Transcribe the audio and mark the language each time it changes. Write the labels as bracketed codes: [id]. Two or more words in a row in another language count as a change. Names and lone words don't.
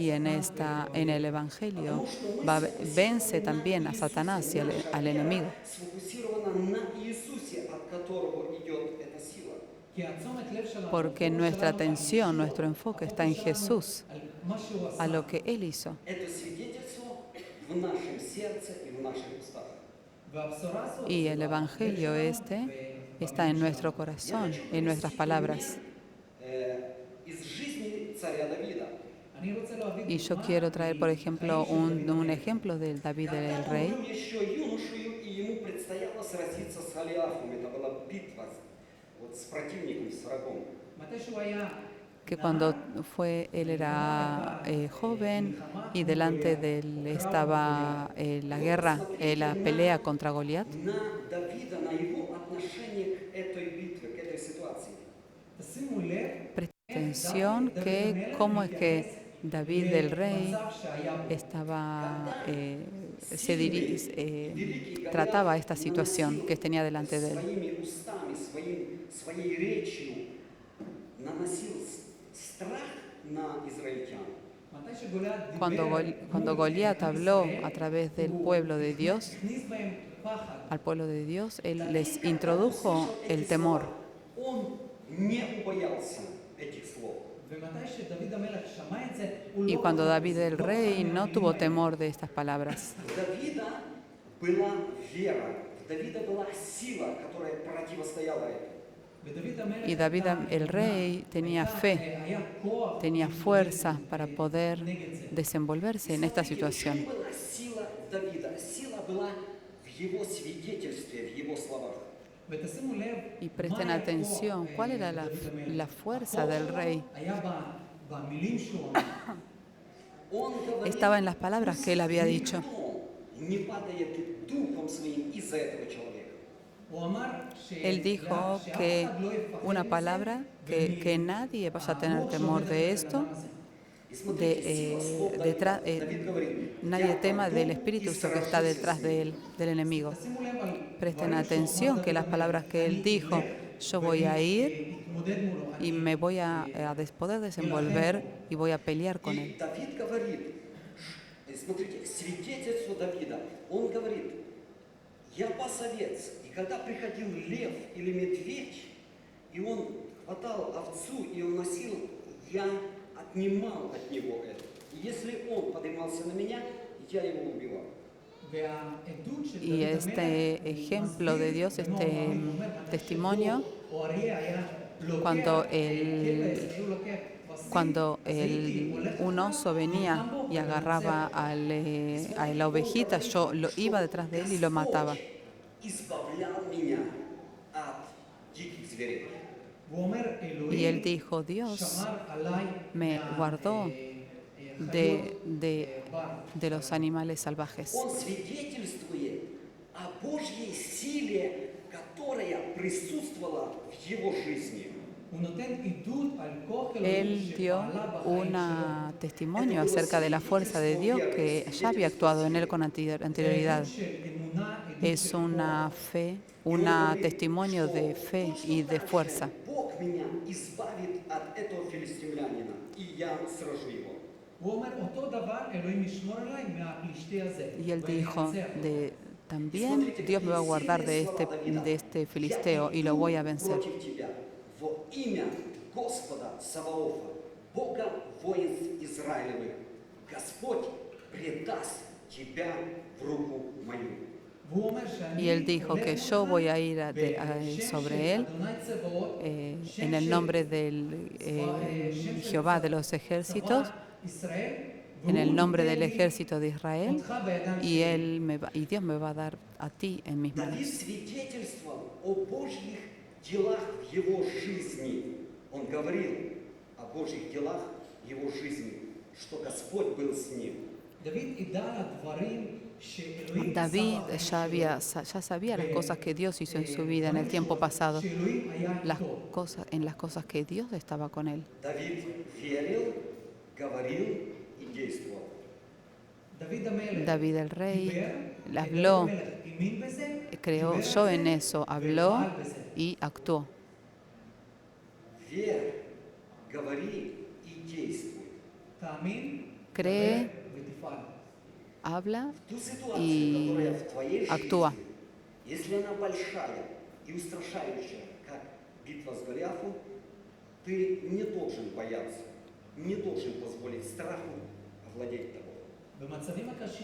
[es] Y [he] השטן [es] en [he] ואת [es] el Evangelio vence también a Satanás y al enemigo. [ru] Сфокусирована на Иисусе, от которого идет эта сила. [he] כי התשומת לב שלנו, [es] Porque [he] הפוקוס [es] nuestra [he] שלנו [es] atención, [he] על [es] nuestro [he] ישוע, [es] enfoque [he] הפוקוס [es] está en [he] שלנו [es] Jesús, [he] על מה שהוא עשה. [es] a lo que Él hizo. [ru] Это свидетельство в нашем сердце и в наших устах. [he] והבשורה הזאת [es] Y [he] זה [es] el [he] בלב [es] Evangelio [he] שלנו [es] este [he] ובמילים [es] está en [he] שלנו. [es] nuestro corazón, en nuestras palabras. [ru] Из жизни царя Давида. [he] אני רוצה להביא [es] Y yo [he] דוגמה [es] quiero traer, por ejemplo, [he] מחיים של [es] un [he] דוד. [es] ejemplo del David [ru] Когда [es] el [ru] он [es] rey. [ru] был еще юношею, и ему предстояло сразиться с Голиафом. Это была битва вот, с противником, с врагом. [he] מתי שהוא היה [es] Que cuando él era joven y delante de él estaba la guerra, la pelea contra Goliat, [ru] На Давида, на его отношение к этой битве, к этой ситуации. [he] תשימו לב [es] presta atención que cómo es que David el rey [he] למצב שהיה בו. [es] estaba, trataba esta situación que tenía delante de él. [ru] Своими устами, своей речью наносил страх на израильтян. [he] מתי שגוליית דיבר [es] Cuando [he] מול [es] Goliat [he] עם [es] habló [he] ישראל, [es] a través del [he] הוא [es] pueblo de Dios, [he] הכניס בהם פחד. [es] al pueblo de Dios, él [ru] Давид, [es] les [ru] когда [es] introdujo [ru] услышал эти [es] el temor. [ru] слова, он не убоялся этих слов. [he] ומתי שדוד המלך שמע את זה, הוא [es] Y [he] לא [es] cuando [he] פחד [es] David [he] מזה, [es] el [he] לא [es] rey [he] פחד [es] no [he] מהמילים [es] tuvo [he] האלה. [es] temor de estas palabras. [ru] У Давида была вера, у Давида была сила, которая противостояла этому. [he] ודוד המלך [es] Y David [he] הייתה [es] el rey [he] אמונה, [es] tenía [he] הייתה- [es] fe, [he] היה כוח [es] tenía [he] להתמודד [es] fuerza para [he] נגד [es] poder [he] זה. [es] desenvolverse en esta [ru] Смотрите, в [es] situación. [ru] чем была сила Давида? Сила была в его свидетельстве, в его словах. [he] ותשימו לב, [es] Y presten [he] מה היה [es] atención, [he] כוח, [es] ¿cuál era [he] דוד המלך? [es] la fuerza [he] הכוח [es] del [he] שלו [es] rey? [he] היה במילים שהוא אמר. [ru] Он говорил, [es] Estaba en las palabras que él había dicho. [ru] никто не падает духом своим из-за этого человека. [he] הוא אמר [es] Él dijo [he] שאף [es] que [he] אחד לא יפחד [es] una [he] מזה, [es] palabra, que nadie vaya a tener [he] הרוח [es] temor [he] שעומדת [es] de [he] מאחורי [es] esto, [he] הדבר הזה. [ru] И смотрите, сила слов Давида. Давид говорит, [es] nadie [ru] «Я [es] tema del [ru] пойду [es] espíritu [ru] и [es] que está [ru] сражусь [es] detrás [ru] с [es] de [ru] ним». [es] él, del enemigo. [he] תשימו לב על [es] Presten [he] דברים שהוא [es] atención [he] אמר [es] que las [he] דוד [es] palabras [he] המלך. [es] que él [he] אני [es] dijo, [he] אלך [es] yo voy a ir [he] יתמודד מולו. [es] y me voy a poder desenvolver y voy a pelear con [ru] И [es] él. [ru] Давид говорит, смотрите, свидетельство Давида, он говорит, я пас овец, и когда приходил лев или медведь, и он хватал овцу и уносил, я отнимал от него это. И если он поднимался на меня, я его убивал. [he] והעדות של [es] Y [he] דוד [es] este [he] המלך [es] ejemplo de Dios, [he] מסביר [es] este [he] בנו המאמין אומר, [es] testimonio, [he] או אריה היה לוקח, [es] cuando [he] כבש, הוא לוקח בסיס, [es] cuando [he] אז הייתי הולך [es] un [he] אחריו, [es] oso venía [he] נלחם בו [es] y agarraba [he] ומנצח. [es] a la ovejita, yo iba detrás de él y lo mataba. [ru] Избавлял меня от диких зверей. [he] והוא אומר, [es] Y él [he] אלוהים [es] dijo, Dios [he] שמר עליי [es] me guardó de los animales salvajes. [ru] Он свидетельствует о Божьей силе, которая присутствовала в его жизни. [he] הוא נותן עדות על כוח אלוהים [es] Él dio [he] שפעלה בחיים [es] un testimonio acerca de la fuerza de Dios que ya había actuado en él con anterioridad. [he] שלו. של אמונה, עדות [es] Es [he] של [es] una fe, un testimonio de fe y de fuerza. [ru] Бог меня избавит от этого филистимлянина, и я сражу его. [he] הוא אומר, אותו דבר אלוהים ישמור עליי מהפלישתי הזה. [es] Y él [he] ואני [es] dijo, [he] אנצח. [es] también Dios me va a guardar de este filisteo y lo voy a vencer. [ru] Против тебя во имя Господа Саваофа, Бога воинств Израилевых, Господь предаст тебя в руку мою. [he] והוא אומר שאני [es] Y él dijo que yo voy a ir sobre él en el nombre del Jehová de los ejércitos, en el nombre del ejército de Israel, y Dios me va a dar a ti en mis [ru] Давид [es] manos. [ru] свидетельствовал о Божьих делах в его жизни. Он говорил о Божьих делах в его жизни, что Господь был с ним. [he] דוד ידע על הדברים שאלוהים [es] David [he] עשה בחיים [es] ya sabía las cosas que Dios hizo en su vida en el tiempo pasado, [he] שאלוהים היה איתו. [es] en las cosas que Dios estaba con él. [ru] Давид верил, говорил и действовал. [he] דוד המלך [es] David el rey [he] דיבר, [es] habló, [he] דוד המלך האמין בזה, [es] creyó [he] דיבר [es] yo [he] על [es] en [he] זה, [es] eso, habló [he] ופעל בזה. [es] y actuó. [ru] Верь, говори и действуй. [he] תאמין, [es] Cree, [he] דבר ותפעל. [es] habla [ru] Ту ситуацию, [es] y [ru] которая в твоей [es] actúa. [ru] жизни, если она большая и устрашающая, как битва с Голиафом, ты не должен бояться, не должен позволить страху овладеть тобой. [he] במצבים הקשים